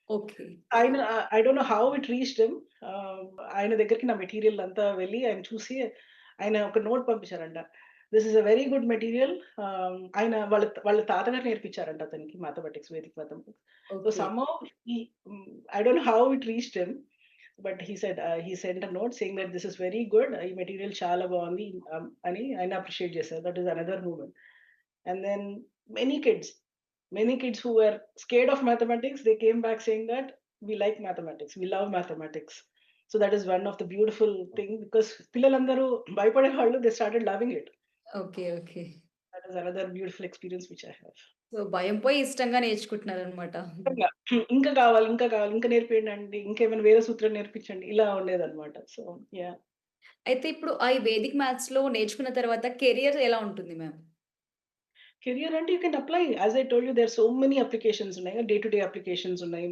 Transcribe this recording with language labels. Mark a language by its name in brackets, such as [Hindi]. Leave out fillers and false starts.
[Telugu] Okay. [English] ఆయన I don't know how it reached him. [Telugu] ఆయన దగ్గరికి నా మెటీరియల్ అంతా వెళ్ళి ఆయన చూసి ఆయన ఒక note పంపించారంట. [English] This is a very good material. [Telugu] ఆయన వాళ్ళ తాతగారు నేర్పించారంట అతనికి mathematics, Vedic mathematics. So okay. [English] Somehow he I don't know how it reached him. But he sent a note saying that this is very good. [Telugu] ఈ material చాలా బాగుంది అని ఆయన appreciate చేశారు. [English] That is another moment. And then many kids many kids who were scared of mathematics, they came back saying that we like mathematics, we love mathematics. So that is one of the beautiful thing because [Telugu] పిల్లలందరూ భయపడే వాళ్ళు [English] they started loving it. [Telugu] Okay. Okay. [English] That is another beautiful experience which I have. [Telugu] So, భయం పోయి ఇష్టంగా నేర్చుకుంటున్నారనమాట. నిజంగా. ఇంకా కావాలి, ఇంకా కావాలి, ఇంకా నేర్పియండండి. ఇంకేమైనా వేరే సూత్రం నేర్పించండి. ఇలా ఉండేదన్నమాట. So yeah! అయితే ఇప్పుడు ఆ ఈ వేదిక్ మ్యాథ్స్‌లో నేర్చుకున్న తర్వాత కెరియర్ ఎలా ఉంటుంది మ్యామ్? [English] Career అంటే you can apply. As I told you there are so many applications ఉన్నాయి. Day to day applications ఉన్నాయి.